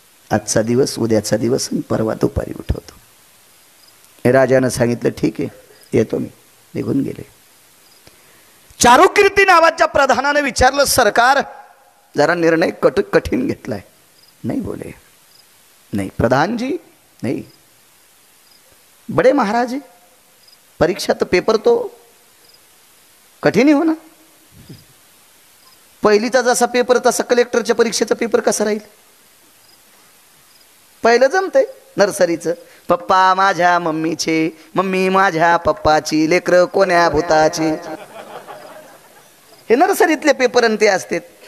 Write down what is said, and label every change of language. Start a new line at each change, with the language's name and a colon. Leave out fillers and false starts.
Marathi: आजचा दिवस, उद्याचा दिवस आणि परवा दुपारी उठवतो. हे राजानं सांगितलं, ठीक आहे येतो मी. निघून गेले. चारुकीर्ती नावाच्या प्रधानाने विचारलं, सरकार जरा निर्णय कठीण घेतलाय.
Hindi: नहीं बोले, नहीं प्रधान जी नहीं, बड़े महाराज है, परीक्षा तो पेपर तो कठीण ही हो ना.
Marathi: पहिलीचा जसा पेपर तसा कलेक्टरच्या परीक्षेचा पेपर कसा राहील. पहिलं जमतंय नर्सरीचं, पप्पा माझ्या मम्मीचे, मम्मी माझ्या पप्पाची, लेकर कोण्या भूताची. हे नर्सरीतले पेपर आणि ते असते.